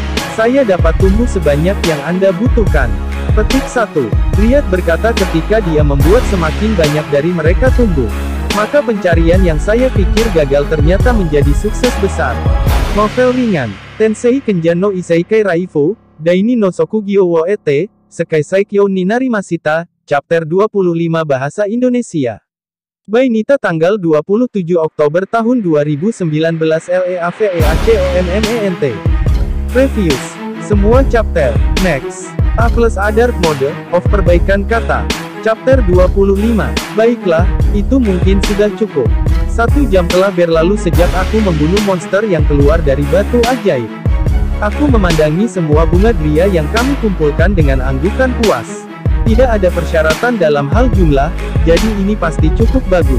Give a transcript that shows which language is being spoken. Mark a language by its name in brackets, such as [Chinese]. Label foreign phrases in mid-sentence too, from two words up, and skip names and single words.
[Indonesian] Saya dapat tumbuh sebanyak yang Anda butuhkan. Petik 1. Griat berkata ketika dia membuat semakin banyak dari mereka tumbuh. Maka pencarian yang saya pikir gagal ternyata menjadi sukses besar. Novel ringan, Tensei Kenjan no Isekai Raifu, Daini no Sokugyo wo ete, Sekai Saikyo ni Narimashita, Chapter 25 Bahasa Indonesia. By Nita tanggal 27 Oktober tahun 2019 LEAVEACOMMENT. Reviews. Semua chapter. Next. [English] A plus other mode of [Indonesian] perbaikan kata. [English] Chapter 25. [Indonesian] Baiklah, itu mungkin sudah cukup. 1 jam telah berlalu sejak aku membunuh monster yang keluar dari batu ajaib. Aku memandangi semua bunga Gria yang kami kumpulkan dengan anggukan puas. Tidak ada persyaratan dalam hal jumlah, jadi ini pasti cukup bagus.